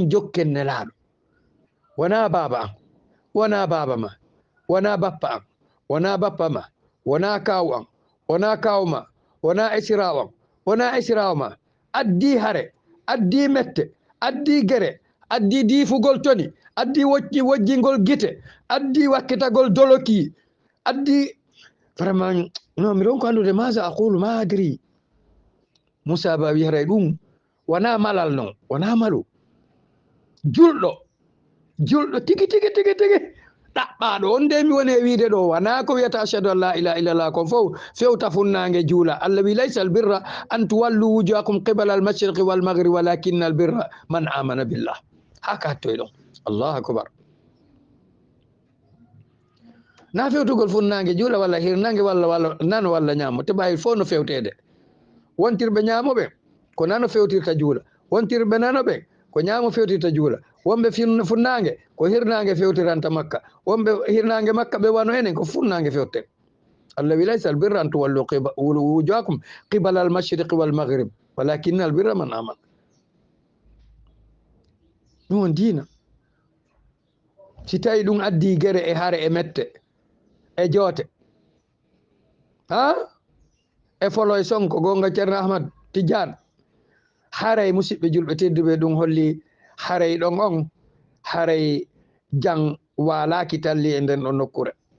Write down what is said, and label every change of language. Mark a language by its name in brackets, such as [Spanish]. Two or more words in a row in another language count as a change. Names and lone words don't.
[Fula] jokken nelaaɗo wona baba an wona baba ma wona bappa an wona bappa ma wona kawu an wona kawma wona esirawan wona esirawa addi hare addi mette addi gere addi diifugol toni addi wojjingol gite addi wakkitagol doloki addi vraiment non mi ɗon ko andude masa aqulu ma adri Moussa Ba wiyaray ɗum wona malal non wona malu julɗo tigi tigi tigi tigi ɗaɓɓaɗo on nde mi woni e wiide ɗo wona ko wiyata achadu an [Arabic] لا إله إلا الله [Fula] kon fof fewta funnange juula Allah wi [Arabic] ليس البر أن تولوا وجوهكم قبل المشرق والمغرب ولكن البر من آمن بالله [Fula] haka hattoy ɗon [Arabic] الله أكبر [Fula] na fewtugol funnange juula walla hirnange walla nano walla ñamo te ɓawi fof no fewtede wontirɓe ñamoɓe ko nano fewtirta juula wontirɓe nanoɓe ko ñamo fewtirta juula wonɓe funnange ko hirnange fewtiranta makka wonɓe hirnange makka ɓe wano enen ko funnange fewten Allah wi [Arabic] ليس البر أن تولوا وجوهكم قبل المشرق والمغرب ولكن البر من آمن [Fula] ɗum on diina si tawi ɗum addi gere e hare e mette e joote ha e foloye sonko gonga Ceerno Ahmad Tidiane haray musidɓe julɓe tedduɓe ɗum holli haray ɗon on haray jang walaki talli e nden ɗon nokkure